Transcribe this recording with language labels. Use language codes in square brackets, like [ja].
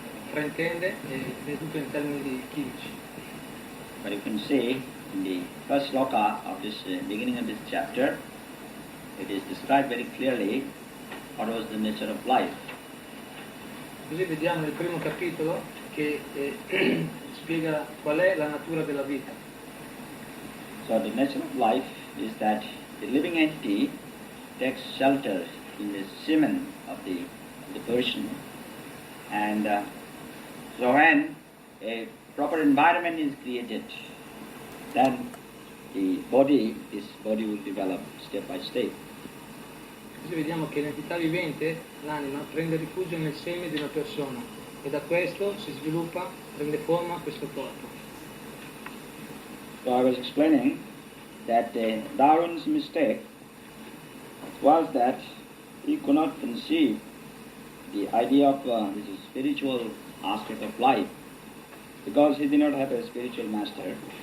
[it] Fraintende e vede tutto in termini chimici. [en] But you can see in the first sloka of this beginning of this chapter, it is described very clearly what was the nature of life. [it] Così vediamo nel primo capitolo che spiega qual è la natura della vita. [en] So the nature of life is that the living entity takes shelter in the semen of the person, and so when a proper environment is created, then this body will develop step by step. [it] Così vediamo che l'entità vivente, l'anima, prende rifugio nel seme di una persona e da questo si sviluppa, prende forma questo corpo. [en] So I was explaining that Darwin's mistake was that he could not conceive the idea of this spiritual aspect of life because he did not have a spiritual master.